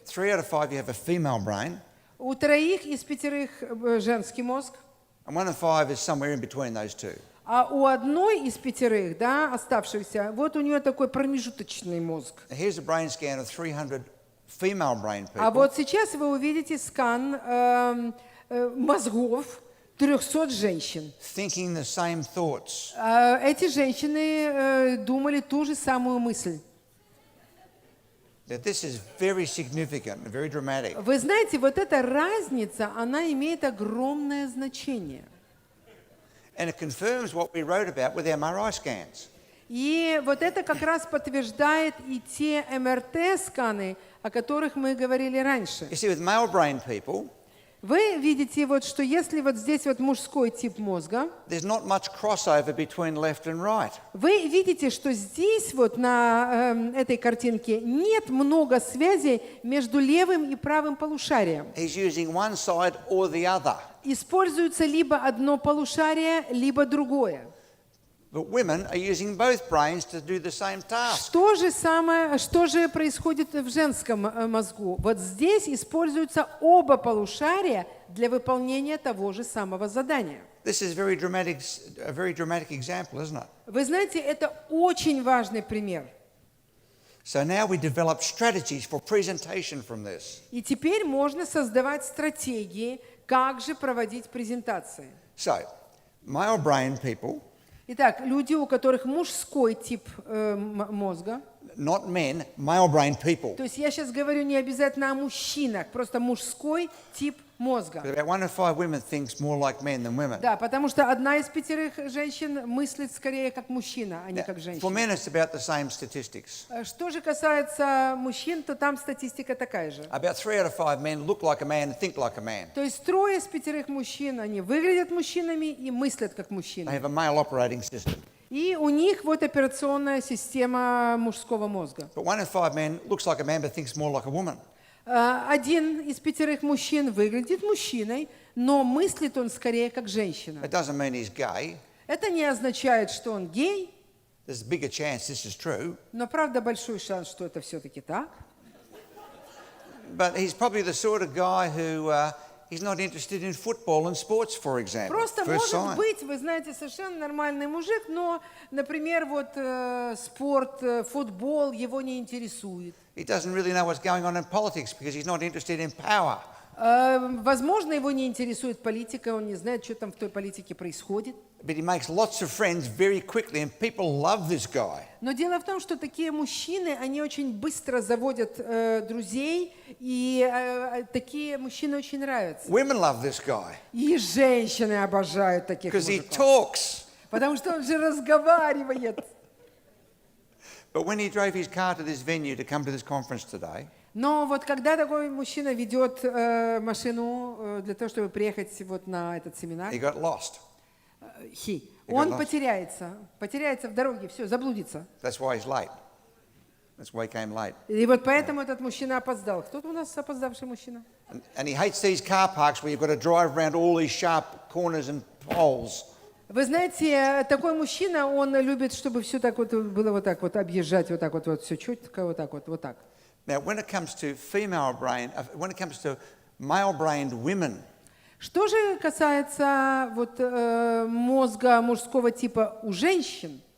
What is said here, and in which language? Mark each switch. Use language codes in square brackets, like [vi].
[en] 3 out of 5, you have a female brain, [ru] У 3 из 5 женский мозг, [en] and 1 in 5 is somewhere in between those two. [ru] а у 1 из 5, да, оставшихся, вот у нее такой промежуточный мозг. [en] Now, here's a brain scan of 300 female brain people. [ru] А вот сейчас вы увидите скан мозгов 300 женщин. [en] Thinking the same thoughts. [ru] Эти женщины думали ту же самую мысль. [en] That this is very significant and very dramatic. [ru] Вы знаете, вот эта разница, она имеет огромное значение. [en] And it confirms what we wrote about with MRI scans. [ru] И вот это как раз подтверждает и те МРТ-сканы, о которых мы говорили раньше. [en] You see, with male brain people, [ru] Вы видите, вот, что если вот здесь вот мужской тип мозга, [en] there's not much crossover between left and right. [ru] вы видите, что здесь вот на этой картинке нет много связей между левым и правым полушарием. [en] He's using one side or the other. [ru] Используется либо одно полушарие, либо другое. [en] But women are using both brains to do the same task. [ru] Что же происходит в женском мозгу? Вот здесь используются оба полушария для выполнения того же самого задания. [en] This is a very dramatic example, isn't it? [ru] Вы знаете, это очень важный пример. [en] So now we develop strategies for presentation from this. [ru] И теперь можно создавать стратегии, как же проводить презентации. [en] So, male brain people, [ru] Итак, люди, у которых мужской тип мозга, [en] not men, male brain people. [ru] то есть я сейчас говорю не обязательно о мужчинах, просто мужской тип мозга. [en] But about 1 in 5 women thinks more like men than women. [ru] Да, потому что 1 из 5 женщин мыслит скорее как мужчина, а не как [en] For [ru] женщина. [en] men, it's about the same statistics. [ru] Что же касается мужчин, то там статистика такая же. [en] About 3 out of 5 men look like a man and think like a man. [ru] То есть 3 из 5 мужчин, они выглядят мужчинами и мыслят как [en] They [ru] мужчины. [en] have a male operating system. [ru] И у них вот операционная система мужского мозга. [en] But 1 in 5 men looks like a man but thinks more like a woman. [ru] 1 из 5 мужчин выглядит мужчиной, но мыслит он скорее как женщина. [en] It doesn't mean he's gay. [ru] Это не означает, что он гей, [en] There's a bigger chance this is true. [ru] но правда большой шанс, что это все-таки так. [en] But he's probably the sort of guy who he's not interested in football and sports, for example. [ru] Просто [en] First [ru] может быть, вы знаете, совершенно нормальный мужик, но, например, вот спорт, футбол его не интересует. [en] He doesn't really know what's going on in politics because he's not interested in power. [ru] Возможно, его не интересует политика, он не знает, что там в той политике происходит. [en] But he makes lots of friends very quickly, and people love this guy. [ru] Но дело в том, что такие мужчины, они очень быстро заводят друзей, и такие мужчины очень нравятся. [en] Women love this guy [ru] И женщины обожают таких [en] because he [ru] мужиков, [en] talks. [ru] потому что он же разговаривает. [en] But when he drove his car to this venue to come to this conference today, [ru] Но вот когда такой мужчина ведет машину для того, чтобы приехать вот на этот семинар, [en] he got lost. [ru] он [en] lost. [ru] потеряется в дороге, все, заблудится. [en] That's why he's late. That's why he came late. [ru] И вот поэтому этот мужчина опоздал. Кто-то у нас опоздавший мужчина? [en] And he hates these car parks where you've got to drive around all these sharp corners and poles. [ru] Вы знаете, такой мужчина, он любит, чтобы все так вот было вот так вот, объезжать вот так вот, все четко, вот так вот, вот так. [en] Now, when it comes to when it comes to male-brained women, [ru] Что же касается вот мозга мужского типа у женщин,